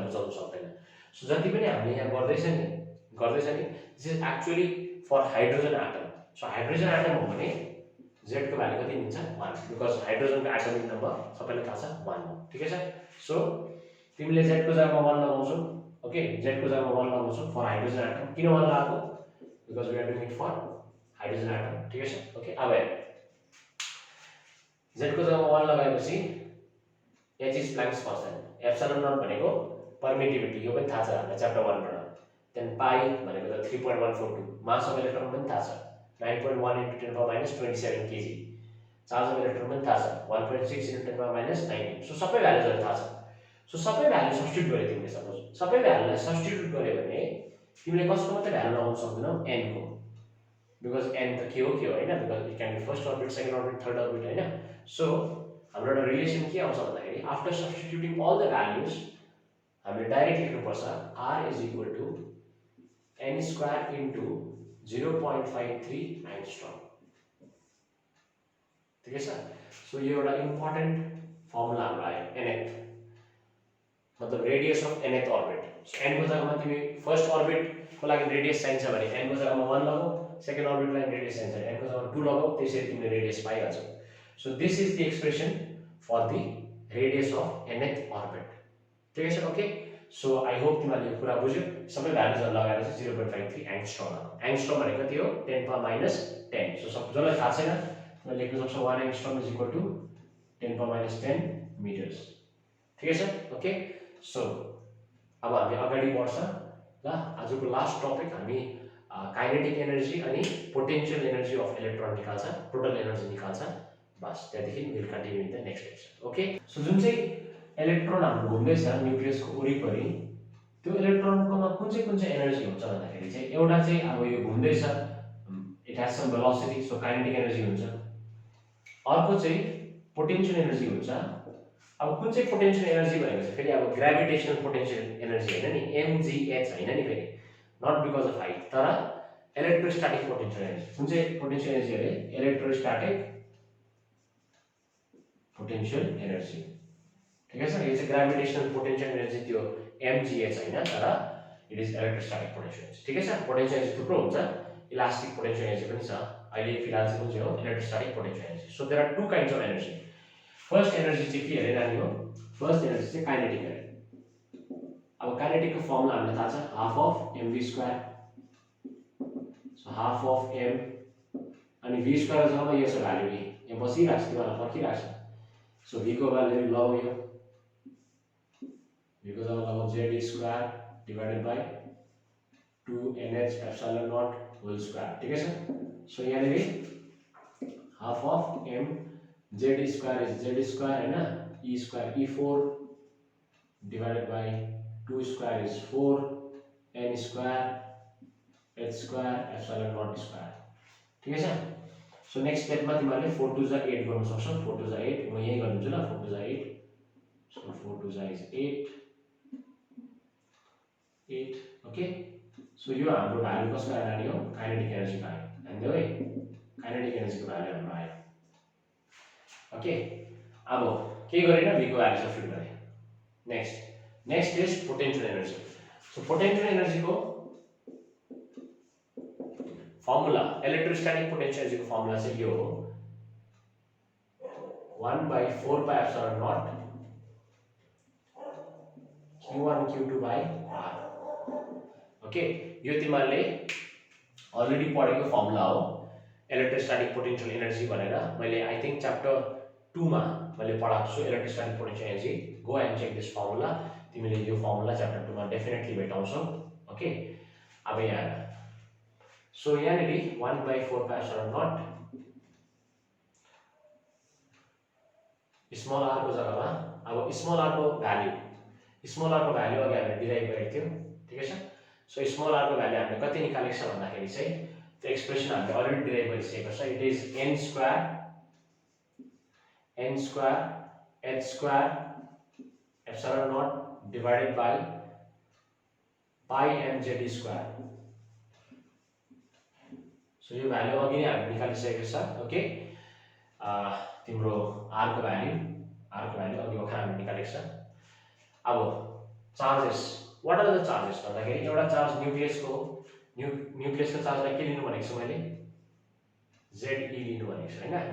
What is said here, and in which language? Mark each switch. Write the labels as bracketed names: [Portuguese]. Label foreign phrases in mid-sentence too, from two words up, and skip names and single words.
[Nepali] बुझाउन सक्दैन सो जति पनि हामीले यहाँ गर्दैछ नि [English] this is actually for hydrogen atom [Nepali] सो [English] hydrogen atom [Nepali] हो भने z को भ्यालु कति हुन्छ 1 बिकज हाइड्रोजनको [English] atomic number [Nepali] सबैलाई थाहा छ 1 हो ठिकै छ सो तिमीले z को जग्गामा 1 लगाउँछौ ओके z को जग्गामा 1 लगाउँछौ [English] for hydrogen atom [Nepali] किन 1 लगाएको [English] because we are doing it for hydrogen atom [Nepali] ठिकै छ ओके अब हेर z को जग्गामा 1 लगाएपछि [English] h is Planck's constant epsilon naught [Nepali] भनेको परमिटिभिटी यो पनि थाहा छ हामीलाई च्याप्टर 1 बाट [English] then pi [Nepali] भनेको त 3.142 [English] mass of electron [Nepali] पनि थाहा छ [English] 9.1 into 10 power minus 27 kg charge of electron [Nepali] पनि थाहा छ [English] 1.6 into 10 power minus 19 [Nepali] सो सबै भ्यालुजहरु थाहा छ सो सबै भ्यालु सब्स्टिट्युट गरे तिमीले सपोज सबै भ्यालुलाई सब्स्टिट्युट गरे भने तिमीले कसको मात्रै भ्यालु लगाउन सक्दैनौ n को बिकज n त के हो हैन [English] because it can be first orbit second orbit third orbit [Nepali] हैन सो हाम्रो एउटा रिलेसन के आउँछ भन्दाखेरि [English] after substituting all the values [Nepali] हामीले डाइरेक्ट लेख्नु पर्छ [English] r is equal to n square into 0.53 angstrom [Hindi] ठीक है सर [Nepali] सो ये एउटा [English] important formula [Nepali] हाम्रो आयो nth मतलब [English] radius of nth orbit [Nepali] सो n को जग्गामा तिमी [English] first orbit [Nepali] को लागि रेडियस चाहिन्छ भने n को जग्गामा 1 लगाऊ [English] second orbit [Nepali] को लागि रेडियस चाहिन्छ n को जग्गामा 2 लगाऊ त्यसरी तिमीले रेडियस पाइहाल्छौ [English] so this is the expression for the radius of nth orbit [Hindi] ठीक है सर [English] okay so I hope [Nepali] तिमीले यो कुरा बुझ्यौ सबै भ्यालुजहरु लगाएर चाहिँ 0.53 एंगस्ट्रॉम एंगस्ट्रॉम भनेको कति हो [English] 10 power minus 10 [Nepali] सो सब जसलाई थाहा छैन तिमीले लेख्न सक्छौ [English] 1 angstrom is equal to 10 power minus 10 meters [Hindi] ठीक है सर [English] okay so [Nepali] अब हामी अगाडि बढ्छ ल आजको [English] last topic [Nepali] हामी [English] kinetic energy [Nepali] अनि [English] potential energy of electron [Nepali] निकाल्छ [English] total energy [Nepali] निकाल्छ बस त्यहाँदेखि [English] will continue in the next lecture okay so [Nepali] जुन चाहिँ इलेक्ट्रोन हाम्रो घुम्दैछ न्यूक्लियसको वरिपरि त्यो इलेक्ट्रोनकोमा कुन चाहिँ एनर्जी हुन्छ भन्दाखेरि चाहिँ एउटा चाहिँ अब यो घुम्दैछ [English] it has some velocity so kinetic energy [Nepali] हुन्छ अर्को चाहिँ [English] potential energy [Nepali] हुन्छ अब कुन चाहिँ [English] potential energy [Nepali] भनेको चाहिँ फेरि अब [English] gravitational potential energy [Nepali] हैन नि mgh हैन नि फेरि [English] not because of height [Nepali] तर [English] electrostatic potential energy [Nepali] कुन चाहिँ [English] potential energy [Nepali] अरे इलेक्ट्रोस्टैटिक [English] potential energy [Hindi] ठीक है सर [Nepali] ये चाहिँ [English] gravitational potential energy [Nepali] त्यो mgh हैन तर [English] it is electrostatic potential energy [Hindi] ठीक है सर [Nepali] पोटेन्शियल एनर्जी थुप्रो हुन्छ [English] elastic potential energy [Nepali] पनि छ अहिले फिलहाल चाहिँ कुन चाहिँ हो [English] electrostatic potential energy so there are two kinds of energy first energy [Nepali] चाहिँ के अरे नानी हो [English] first energy [Nepali] चाहिँ काइनेटिक अरे अब काइनेटिक को फर्मुला हामीले थाहा छ [English] half of mv square so half of m [Nepali] अनि [English] v square [Nepali] जब यो छ भ्यालु v यहाँ बसिरहेको छ तिमीलाई फर्किरहेको छ सो v को भ्यालु लगाऊ यो v को जब लगाऊ [English] z square divided by 2nh epsilon naught whole square [Hindi] ठीक है सर [Nepali] सो यहाँ [English] half of m Z square is Z square [Nepali] is Z square [Hindi] है ना, [English] E square E4 divided by 2 square is 4 n square h square epsilon naught square. [Nepali] ठीक है सो नेक्स्ट स्टेपमा तिमीहरूले 4 2 जा 8 गर्न सक्छौ. 4 2 जा 8 म यही गर्दिन्छु ल. 4 2 जा 8 so 4 2 जा is 8 ओके. सो यो हाम्रो भ्यालु कसको आयो हो, काइनेटिक एनर्जी आयो. हैन है, काइनेटिक एनर्जी को भ्यालु हाम्रो आयो. ओके, अब के गरेन v को भ्यालु सब्स्टिट्युट गरे. [English] next is potential energy. [Nepali] सो [English] potential energy [Nepali] को फर्मुला, [English] electrostatic potential energy [Hindi] का फर्मुला से [Nepali] यो [English] 1/4 pi epsilon naught q1 q2 by r. [Nepali] ओके, यो तिमीहरूले अलरेडी पढेको फर्मुला हो [English] electrostatic potential energy [Nepali] भनेर. मैले [English] I think [Nepali] च्याप्टर 2 मा मैले पढाएको छु [English] electrostatic potential energy. go and check this formula. [Nepali] तिमीले यो फर्मुला च्याप्टर 2 मा डेफिनेटली भेटाउँछौ. ओके, अब यहाँ सो यहाँनिर [English] 1/4 pi epsilon naught small r [Nepali] को जग्गामा अब स्मॉल r को भ्यालु अघि हामीले डिराइभ गरेको थियौं. ठीक छ. सो स्मॉल r को भ्यालु हामीले कति निकालेको छ भन्दाखेरि चाहिँ त्यो एक्सप्रेसन हामीले अलरेडी डिराइभ गरिसकेको छ. [English] it is n square h square epsilon naught divided by pi mz square. [Nepali] सो यो भ्यालु अघि नै हामीले निकालिसकेको छ. ओके, तिम्रो r को भ्यालु अघि भर्खर हामीले निकालेको छ. अब चार्जेस, [English] what are the charges [Nepali] भन्दाखेरि एउटा चार्ज न्यूक्लियसको चार्जलाई के लिनु भनेको छु मैले, Ze लिनु भनेको छु हैन.